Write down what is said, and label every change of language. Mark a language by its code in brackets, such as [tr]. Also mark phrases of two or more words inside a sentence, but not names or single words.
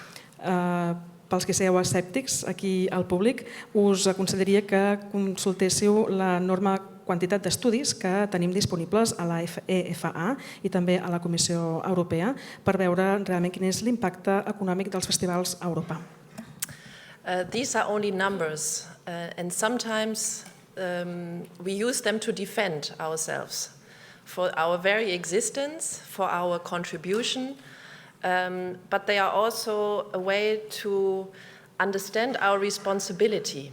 [ca] Pels que sigueu escèptics aquí al públic, us aconsellaria que consultéssiu l'enorme quantitat d'estudis que tenim disponibles a la EFA i també a la Comissió Europea per veure realment quin és l'impacte econòmic dels festivals a Europa. [en] These are only numbers and sometimes we use them to defend ourselves for our very existence, for our contribution but they are also a way to understand our responsibility.